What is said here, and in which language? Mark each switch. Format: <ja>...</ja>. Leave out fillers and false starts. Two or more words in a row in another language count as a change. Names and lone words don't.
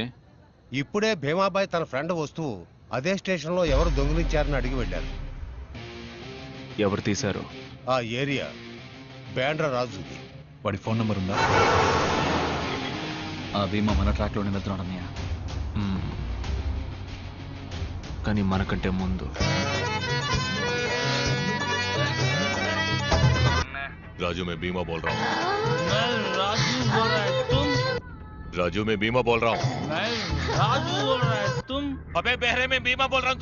<te>ఇప్పుడే భీమాబాయ్ తన ఫ్రెండ్ వస్తువు అదే స్టేషన్లో ఎవరు దొంగిలించారని అడిగి వెళ్ళారు. ఎవరు తీశారు? ఆ ఏరియా బ్యాండ్రా రాజుది. వాడి ఫోన్ నంబర్ ఉందా? ఆ భీమా మన ట్రాక్లోనే వెళ్తున్నాడు అన్నయ్య. కానీ మనకంటే ముందు</te> <hi>राजू मैं बीमा बोल रहा हूँ. राजू बोल रहा है तुम? राजू मैं बीमा बोल रहा हूँ. राजू बोल रहा है तुम? अबे बहरे में बीमा बोल रहा हूँ.</hi>